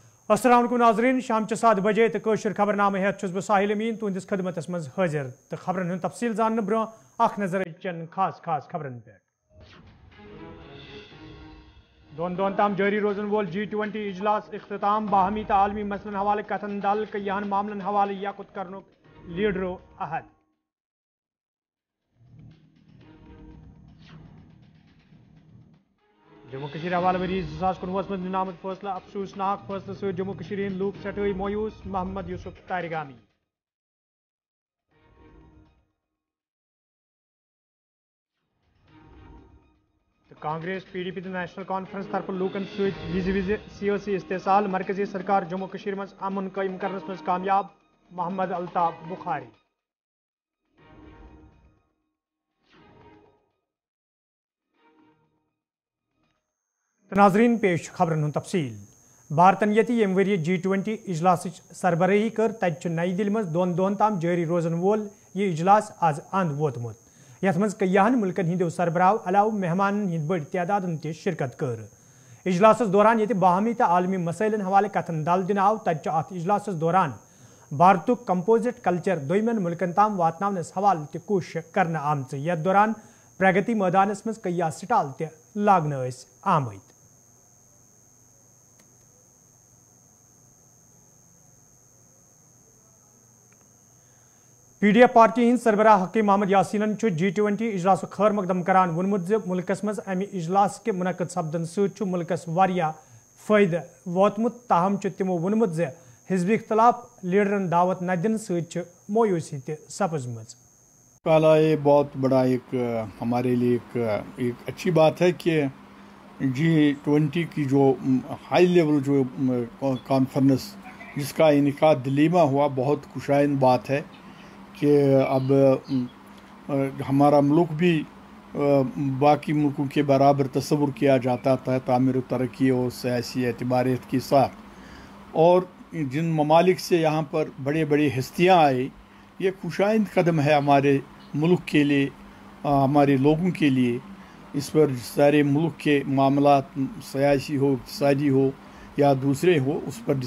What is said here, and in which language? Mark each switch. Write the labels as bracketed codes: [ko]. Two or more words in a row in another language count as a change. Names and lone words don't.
[ar] السلام عليكم [ks] नाज़रीन, शाम 7 बजे तो कशर खबरनामे हेत बह साहिल अमीन तुंदिस खदमतस मज हाजिर तो खबरन हूं तफसील जानने ब्रो अख नजर चन खास खबरन पे दोन ताम जारी रोजन वोल G20 इजलास इख्तिताम बाहमी आलमी मसलन हवाले कथन दल कयान मामलन हवाले याकुत करनुक लीडरो अहद जम्मू कश्मीर हवाले वरी 2019 में निनामत फैसला अफसोसनाक फैसले से जम्मू कश्मीर लूक सटई मायूस मोहम्मद यूसुफ तारिगामी कांग्रेस PDP नेशनल कॉन्फ्रेंस तरफ लूकन विज सियासी इस्तेसाल मरकजी सरकार जम्मू कश्मीर मज अमन कायम करनस मज कामयाब मोहम्मद अल्ताफ बुखारी नाजरीन पेश खबरन हूं तफसील भारतन यति यम वरिय G20 इजलास सरबराही कर तत नई दिल्ली मज दोन ताम जारी रोजन वोल यह इजलास आज अंद वोतमुत यथ मज कयान मुल्कन हिंदो सरबराह अलाव मेहमान हिंद बड़ तादादन ते शिरकत कर इजलास दौरान यति बाहमी तो आलमी मसैलन हवाले कथन दल दिन आव तत अत इजलास दौरान भारतुक [en] composite culture [ks] दोयमन मुल्कन ताम वातनावनस हवाले ते कोशिश करना आमच यथ दौरान प्रगति मैदानस मज कया स्टाल ते लागन आमद PDF पार्टी हिंद सरबराह हकीम मोहम्मद यासीन G20 इजलास खैर मकदम करान वोनमुत ज मुल्कस मज अमि इजलास के मुनक़द सपदन सत मुल्कस वारिया फायदे वोतमुत ताहम तिमो वोनमुत ज हिज़्ब इख्तिलाफ लीडरन दावत न दिन सत मायूसी ते सपजमज [hi] काला ये बहुत बड़ा एक हमारे लिए एक अच्छी बात है कि G20 की जो [en] high level [hi] जो कॉन्फ्रेंस जिसका इनका दिल्ली में हुआ बहुत खुशाइन बात है कि अब हमारा मुल्क भी बाकी मुल्कों के बराबर तस्वुर किया जाता था तामीर तरक्की और सियासी एतबारियत के साथ और जिन ममालिक से यहाँ पर बड़े बड़े हस्तियाँ आई ये खुशाइंद कदम है हमारे मुल्क के लिए हमारे लोगों के लिए इस पर सारे मुल्क के मामला सियासी हो इक़्तिसादी हो या दूसरे हो उस पर